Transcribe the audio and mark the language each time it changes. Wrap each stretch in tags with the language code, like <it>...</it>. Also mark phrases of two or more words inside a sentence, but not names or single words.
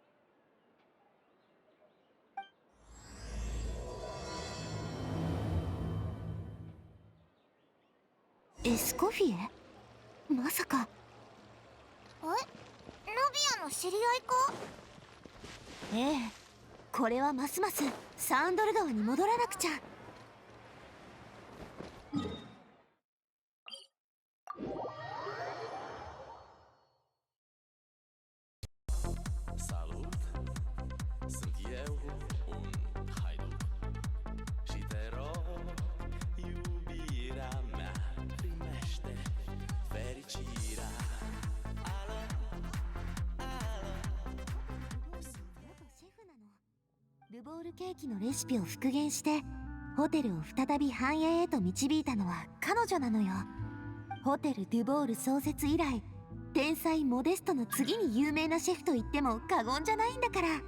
<ja>エスコフィエ？まさか。ナビアの知り合いか？ええ、これはますますサンドル川に戻らなくちゃ。</ja> <ro>Salut, sunt eu, un haiduc și te rog, iubirea mea, primește fericirea. Alo, alo.</ro> <ja>シェフなの。ルボールケーキのレシピを復元してホテルを再び繁栄へと導いたのは彼女なのよ。ホテル・デュボール創設以来、天才モデストの次に有名なシェフと言っても過言じゃないんだから。</ja>